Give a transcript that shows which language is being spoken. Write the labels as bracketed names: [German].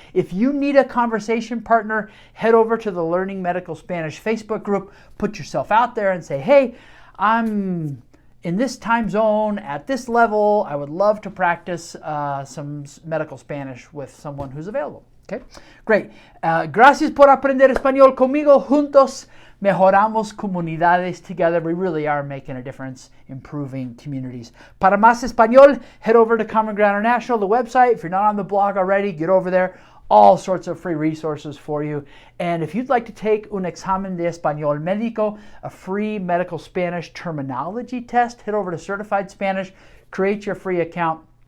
[English] If you need a conversation partner, head over to the Learning Medical Spanish Facebook group, put yourself out there and say, hey, I'm in this time zone, at this level, I would love to practice some medical Spanish with someone who's available. Okay, great. [Spanish] Gracias por aprender español conmigo. Juntos mejoramos comunidades. [English] Together, we really are making a difference, improving communities. [Spanish] Para más español, [English] head over to Common Ground International, the website. If you're not on the blog already, get over there. All sorts of free resources for you. And if you'd like to take [Spanish] un examen de español médico, [English] a free medical Spanish terminology test, head over to Certified Spanish, create your free account.